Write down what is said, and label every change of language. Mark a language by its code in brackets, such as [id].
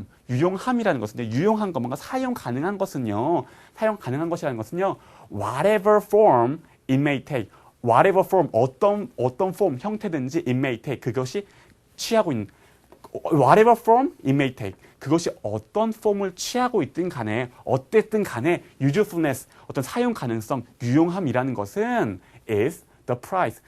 [ko] 유용함이라는 것인데 유용한 거 뭔가 사용 가능한 것이라는 것은요. [en] whatever form it may take. whatever form [ko] 어떤 form 형태든지 [en] it may take [ko] 그것이 취하고 있는 [en] whatever form it may take [ko] 그것이 어떤 폼을 취하고 있든 간에 어쨌든 간에 [en] usefulness [ko] 어떤 사용 가능성 유용함이라는 것은 [en] is the price.